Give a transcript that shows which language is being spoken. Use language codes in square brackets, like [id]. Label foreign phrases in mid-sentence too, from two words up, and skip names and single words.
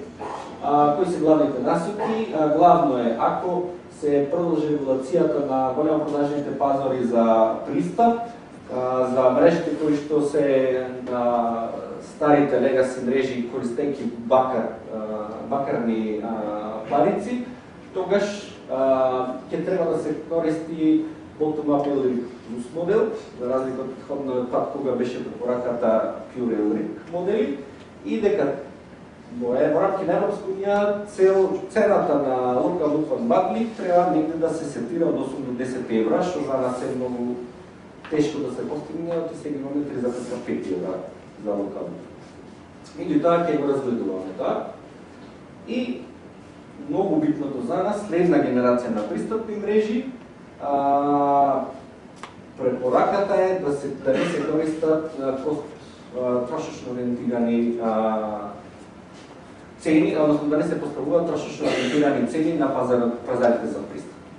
[mk] Кои се главните насоки? Главно е, ако се продолжи регулацијата на големо продажните пазари за пристап, за мрежите кои што се на старите легаси мрежи користејќи бакарни парици, тогаш ќе треба да се користи bottom-up или loose модел, за разлика од претходниот пат кога беше препораката [en] pure LRIC [mk] модели, и дека во рамки на Европска унија цената на [en] local loop bundling [mk] треба негде да се сетира од 8 до 10 евра, што за нас е многу тешко да се постигне, оти сега имаме 3,5 евра за локално. Меѓутоа ќе го разгледуваме тоа. И многу битното за нас, следна генерација на пристапни мрежи, препораката е да не се користат трошечно ориентирани цени, односно да не се поставуваат трошечно ориентирани цени на пазарите за пристап.